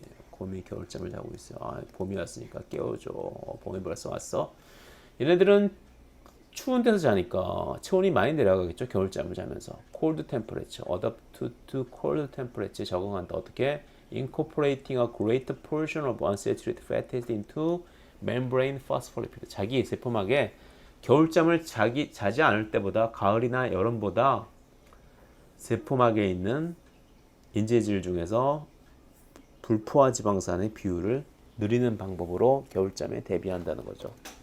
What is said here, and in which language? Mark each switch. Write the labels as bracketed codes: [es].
[ko] 곰이 겨울잠을 자고 있어요. 아, 봄이 왔으니까 깨워줘. 봄이 벌써 왔어. 얘네들은 추운 데서 자니까 체온이 많이 내려가겠죠. 겨울잠을 자면서. [en] cold temperature, adapt to cold temperature에 [ko] 적응한다. 어떻게? [en] incorporating a greater portion of unsaturated fatty acid into membrane phospholipid. [ko] 자기 세포막에 겨울잠을 자지 않을 때보다 가을이나 여름보다 세포막에 있는 인재질 중에서 불포화 지방산의 비율을 늘리는 방법으로 겨울잠에 대비한다는 거죠.